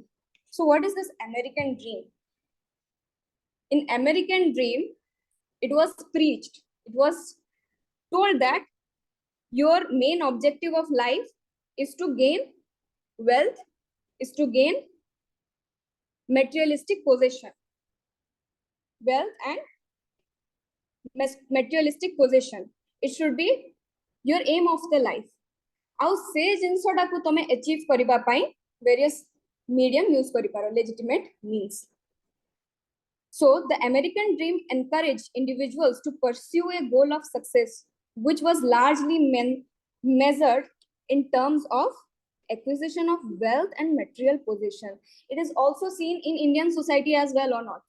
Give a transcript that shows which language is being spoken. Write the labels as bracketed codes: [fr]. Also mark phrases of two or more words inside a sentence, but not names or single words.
[en] So, what is this American dream? In American dream, it was preached, it was told that your main objective of life is to gain wealth, is to gain materialistic possession, wealth and materialistic possession. It should be your aim of the life. [or] ଆଉ ସେ ଜିନିଷଟା କୁ ତମେ ଆଚିଭ କରିବା ପାଇଁ ଭେରିଅସ ମିଡିଅମ ୟୁଜ କରି ପାର [en] legitimate means. So the American dream encouraged individuals to pursue a goal of success, which was largely measured in terms of acquisition of wealth and material possession. It is also seen in Indian society as well or not.